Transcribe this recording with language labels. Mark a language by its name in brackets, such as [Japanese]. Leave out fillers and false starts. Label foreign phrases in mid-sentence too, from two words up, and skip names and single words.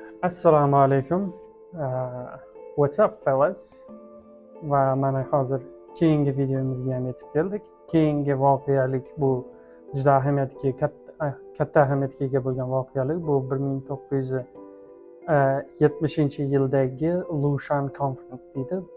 [Uzbek] Assalomu alaykum. [English] What's up fellas? [Uzbek] Va mana hozir keyingi videomizga ham yetib keldik. Keyingi voqealik bu juda katta ahamiyatga ega bo'lgan voqealik. Bu 1970-yildagi Lushan Conference deydi.